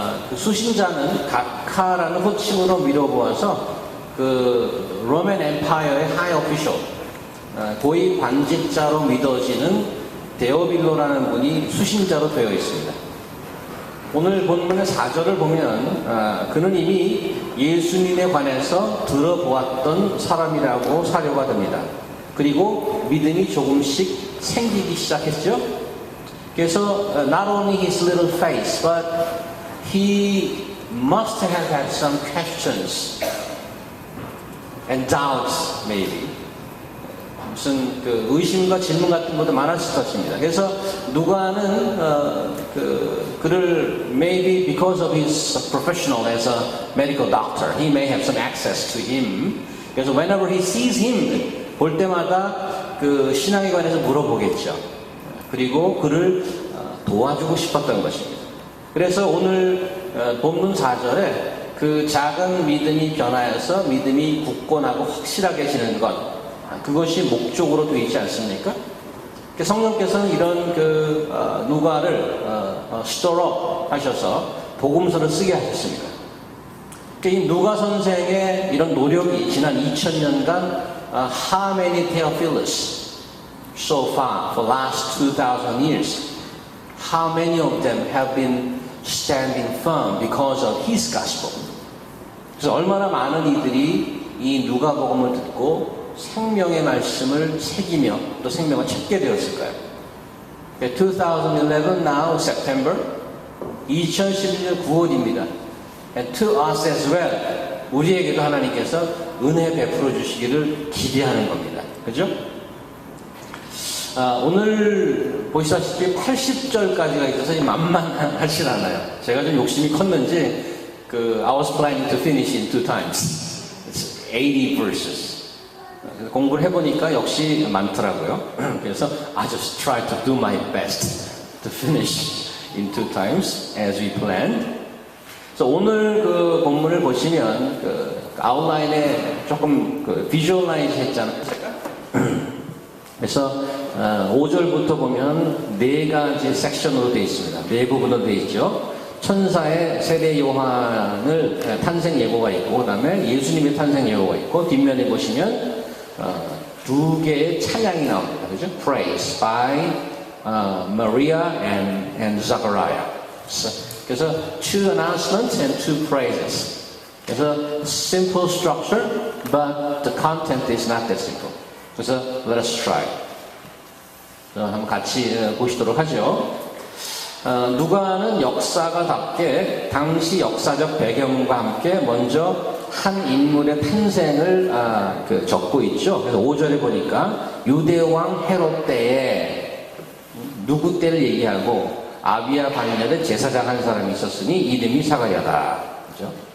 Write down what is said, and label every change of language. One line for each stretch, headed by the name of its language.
Korean: 그 수신자는 각하라는 호칭으로 미뤄보아서 그 로맨 엠파이어의 하이 오피셜, 고위 관직자로 믿어지는 데오빌로라는 분이 수신자로 되어 있습니다. 오늘 본문의 4절을 보면 그는 이미 예수님에 관해서 들어보았던 사람이라고 사료가 됩니다. 그리고 믿음이 조금씩 생기기 시작했죠. 그래서
English: not only his little face, but he must have had some questions and doubts, maybe.
Korean: 무슨 그 의심과 질문 같은 것도 많았을 것입니다. 그래서 누가는 그를
English: maybe because of his professional as a medical doctor, he may have some access to him.
Korean: 그래서
English: whenever he sees him,
Korean: 볼 때마다 그 신앙에 관해서 물어보겠죠. 그리고 그를 도와주고 싶었던 것입니다. 그래서 오늘 본문 4절에 그 작은 믿음이 변하여서 믿음이 굳건하고 확실하게 지는 것, 그것이 목적으로 되어 있지 않습니까? 성령께서는 이런 누가를 스토어 하셔서 복음서를 쓰게 하셨습니다. 이 누가 선생의 이런 노력이 지난 2000년간
English: how many Theophilus so far for last 2000 years, how many of them have been standing firm because of his gospel.
Korean: 그래서 얼마나 많은 이들이 이 누가복음을 듣고 생명의 말씀을 새기며 또 생명을 찾게 되었을까요? 2011
English: now September
Korean: 2011년 9월입니다.
English: And to us as well,
Korean: 우리에게도 하나님께서 은혜 베풀어 주시기를 기대하는 겁니다. 그죠? 오늘 보시다시피 80절까지가 있어서 만만하진 않아요. 제가 좀 욕심이 컸는지
English: I was planning to finish in 2 times. It's 80 verses.
Korean: 공부를 해보니까 역시 많더라고요. 그래서
English: I just try to do my best to finish in 2 times as we planned.
Korean: 그래서 오늘 그 본문을 보시면 아웃라인에 조금 비주얼라이즈 했잖아요. 그래서 5절부터 보면 4가지 섹션으로 되어 있습니다. 4부분으로 되어 있죠. 천사의 세례 요한을 탄생 예고가 있고, 그 다음에 예수님의 탄생 예고가 있고, 뒷면에 보시면 2개의 찬양이 나옵니다. 그죠?
English: Praise by Maria and Zachariah.
Korean: 그래서
English: 2 announcements and 2 praises. 그래서 simple structure, but the content is not that simple.
Korean: 그래서
English: let us try.
Korean: 한번 같이 보시도록 하죠. 누가는 역사가답게 당시 역사적 배경과 함께 먼저 한 인물의 탄생을 적고 있죠. 그래서 5절에 보니까 유대왕 헤롯 때에 누구 때를 얘기하고 아비야 반열에 제사장 한 사람이 있었으니 이름이 사가랴다. 그죠?